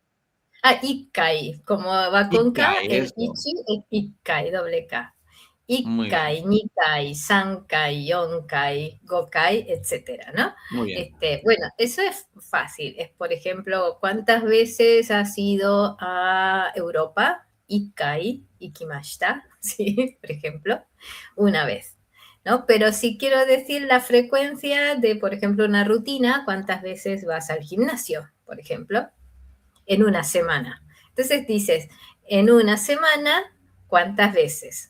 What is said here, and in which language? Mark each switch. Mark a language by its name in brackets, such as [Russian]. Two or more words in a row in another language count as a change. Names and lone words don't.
[Spanish] Ikkai, como va con K, Ikai, el eso. Ichi es Ikkai, doble K. Muy bien, [Japanese] Ikkai, Nikai, Sankai, Yonkai, Gokai, [Spanish] etcétera, ¿no? muy bien. Bueno, eso es fácil. Es, por ejemplo, ¿cuántas veces has ido a Europa? [Japanese] Ikkai, ikimashita, [Spanish] ¿sí? Por ejemplo, una vez, ¿no? Pero si quiero decir la frecuencia de, por ejemplo, una rutina, ¿cuántas veces vas al gimnasio, por ejemplo? En una semana. Entonces dices, en una semana, ¿cuántas veces?